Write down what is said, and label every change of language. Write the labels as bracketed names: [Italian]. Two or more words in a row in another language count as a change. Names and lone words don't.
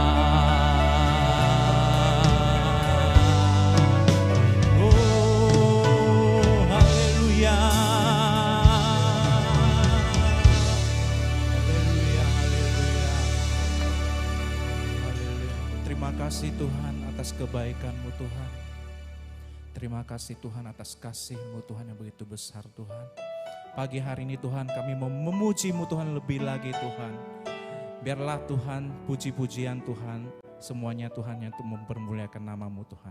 [Chinese] 哦，哈利路亚，哈利路亚，哈利路亚，哈利路亚。 [Indonesian] Terima kasih Tuhan atas kebaikan-Mu Tuhan. Terima kasih Tuhan atas kasih-Mu Tuhan yang begitu besar Tuhan. Pagi hari ini Tuhan kami mau memuji-Mu Tuhan lebih lagi Tuhan. Biarlah Tuhan puji-pujian Tuhan semuanya Tuhan yang untuk mempermuliakan nama-Mu Tuhan.